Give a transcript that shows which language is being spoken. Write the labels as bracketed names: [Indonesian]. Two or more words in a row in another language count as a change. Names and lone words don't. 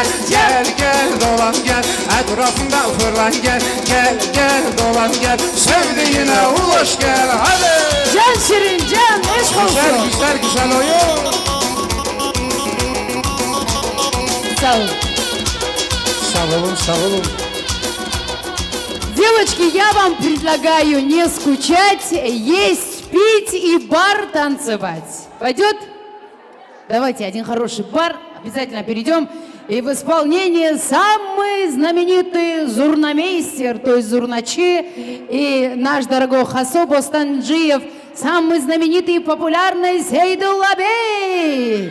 [Turkish] Gel, gel dolan gel, etrafında fırlan gel. Gel, gel dolan gel, sevdiğine ulaş gel. Hadi. Can Şirin, can, eşk Güzel, olsun. güzel, güzel oyun. Sağ olun. Sağ olun, sağ olun. [Russian] Девочки, я вам предлагаю не скучать, есть, пить и бар танцевать. Пойдет? Давайте один хороший бар обязательно перейдем. И в исполнении самый знаменитый зурнамейстер, то есть зурначи, и наш дорогой Хасоб Останджиев, самый знаменитый и популярный Сейдуллабей.